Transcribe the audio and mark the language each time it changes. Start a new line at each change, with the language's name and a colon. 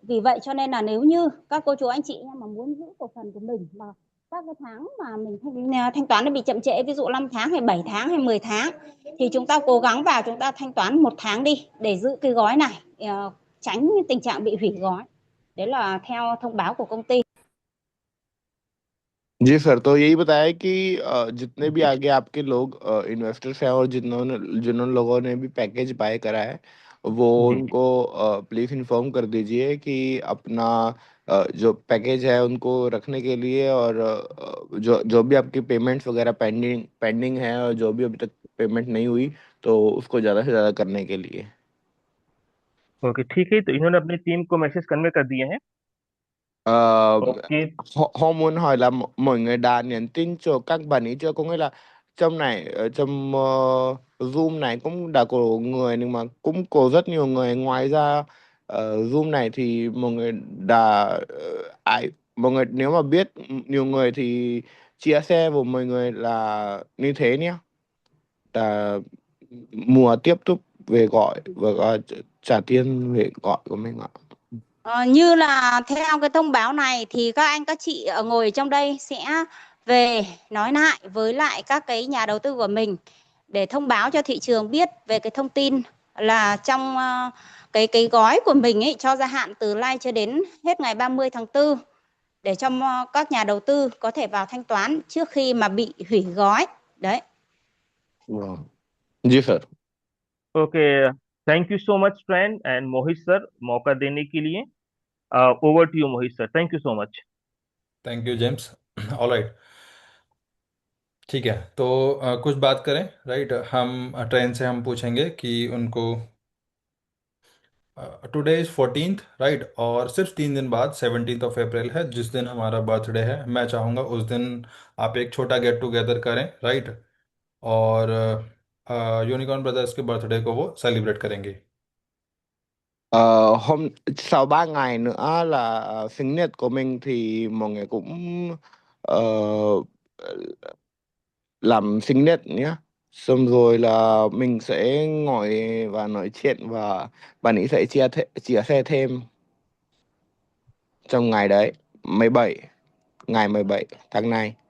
Vietnamese: Vì vậy cho nên là nếu như các cô chú anh chị mà muốn giữ cổ phần của mình mà các cái tháng mà mình thanh toán nó bị chậm trễ, ví dụ 5 tháng hay 7 tháng hay 10 tháng, thì chúng ta cố gắng vào chúng ta thanh toán 1 tháng đi để giữ cái gói này, tránh tình trạng bị hủy gói. Đấy là theo thông báo của công ty.
Hindi: जी sir, तो यही बताया कि जितने भी आगे आपके लोग investors हैं और जिन लोगों ने भी पैकेज बाय करा है, वो उनको प्लीज़ इन्फॉर्म कर दीजिए कि अपना जो पैकेज है उनको रखने के लिए, और जो भी आपकी पेमेंट्स वगैरह पेंडिंग है और जो भी अभी तक पेमेंट नहीं हुई, तो उसको ज़्यादा से ज़्यादा करने के लिए। ओके, ठीक है, तो इन्होंने अपनी टीम को मैसेज कन्वे कर दिए हैं। Okay,
Vietnamese: Họ muốn hỏi là mọi người đã nhắn tin cho các bạn ấy chưa? Có nghĩa là trong này, trong Zoom này cũng đã có người, nhưng mà cũng có rất nhiều người. Ngoài ra Zoom này thì mọi người đã mọi người nếu mà biết nhiều người thì chia sẻ với mọi người là như thế nhé, là mùa tiếp tục về gọi và trả tiền về gọi của mình ạ. Như là theo cái thông báo này thì các anh các chị ngồi ở trong đây sẽ về nói lại với lại các cái nhà đầu tư của mình để thông báo cho thị trường biết về cái thông tin là trong cái gói của mình ấy cho gia hạn từ nay cho đến hết ngày 30 tháng 4 để cho các nhà đầu tư có thể vào thanh toán trước khi mà bị hủy gói. Đấy. Vâng.
Hindi: Ji sir. Okay,
English: thank you so much friend
Hindi: and Mohit sir मौका देने के लिए।
English: over to you
Hindi: Mohit sir,
English: Thank you so much. Thank you James. All right,
Hindi: ठीक है। तो कुछ बात करें, राइट। हम ट्रेन से हम पूछेंगे कि उनको
English: today is 14th,
Hindi: राइट, और सिर्फ 3 दिन बाद 17th ऑफ अप्रैल है, जिस दिन हमारा बर्थडे है। मैं चाहूँगा उस दिन आप एक छोटा गेट टुगेदर करें, राइट, और यूनिकॉर्न ब्रदर्स के बर्थडे को वो सेलिब्रेट करेंगे।
Vietnamese: Sau 3 ngày nữa là sinh nhật của mình thì mọi người cũng ờ, làm sinh nhật nhé. Xong rồi là mình sẽ ngồi và nói chuyện, và bạn ấy sẽ chia sẻ thêm trong ngày đấy, ngày 17 tháng này.